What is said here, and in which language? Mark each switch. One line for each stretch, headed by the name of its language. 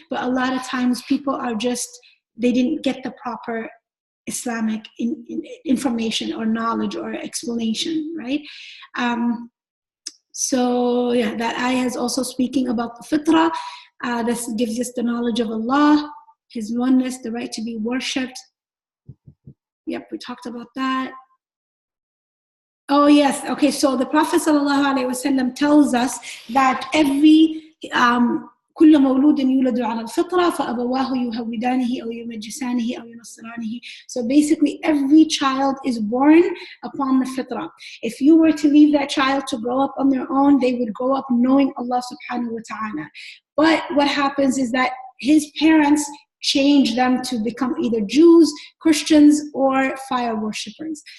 English: But a lot of times people are they didn't get the proper Islamic information or knowledge or explanation, right? So yeah, that ayah is also speaking about the fitrah. This gives us the knowledge of Allah, His oneness, the right to be worshipped. Yep, we talked about that. Oh yes, okay, so the Prophet ﷺ tells us that every
Arabic: كل مولود يولد على الفطرة فأبواه يهودانه أو يمجسانه أو ينصرانه.
English: So basically every child is born upon the fitrah. If you were to leave that child to grow up on their own, they would grow up knowing Allah subhanahu wa ta'ala. But what happens is that his parents change them to become either Jews, Christians, or fire worshippers.